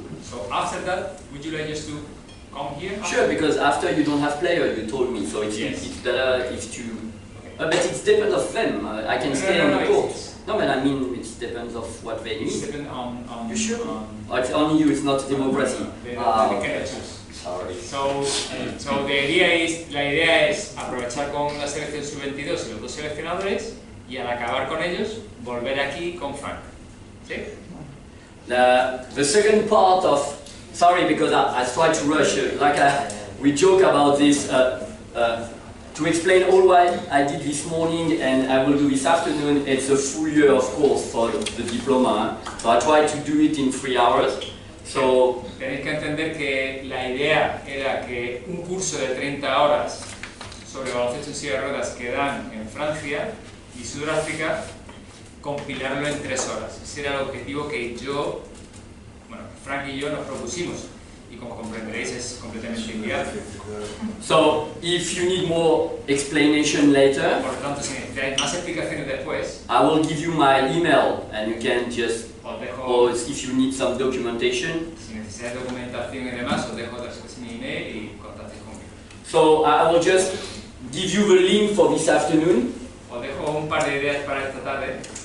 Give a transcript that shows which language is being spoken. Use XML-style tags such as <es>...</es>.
<en>So after that, would you like us to come here? Sure, because after you don't have player, you told me, so it's better if you... but it depends of them, I can stay on the court. No, but I mean, it depends of what they need. It depends on you sure? It's only you, it's not democracy. They cannot choose. Sorry.</en> <es>So la idea es aprovechar con la selección sub-22 y los 2 seleccionadores y al acabar con ellos, volver aquí con Frank. ¿Sí?</es> <en>The second part of, sorry because I tried to rush, we joke about this, to explain all what I did this morning and I will do this afternoon. It's a full year of course for the diploma, so I tried to do it in 3 hours. So,</en> <es>tenéis que entender que la idea era que un curso de 30 horas sobre baloncesto en silla de ruedas que dan en Francia y Sudáfrica, compilarlo en 3 horas. Ese era el objetivo que Frank y yo nos propusimos y como comprenderéis es completamente inviable.</es> <en>So, if you need more explanation later,</en> <es>por lo tanto, si necesitáis más explicaciones después,</es> <en>I will give you my email and you can just,</en> <es>os dejo,</es> <en>or if you need some documentation.</en> <es>Si necesitáis documentación y demás, os dejo mi email y contactéis conmigo.</es> <en>So, I will just give you the link for this afternoon.</en> <es>Os dejo un par de ideas para esta tarde.</es>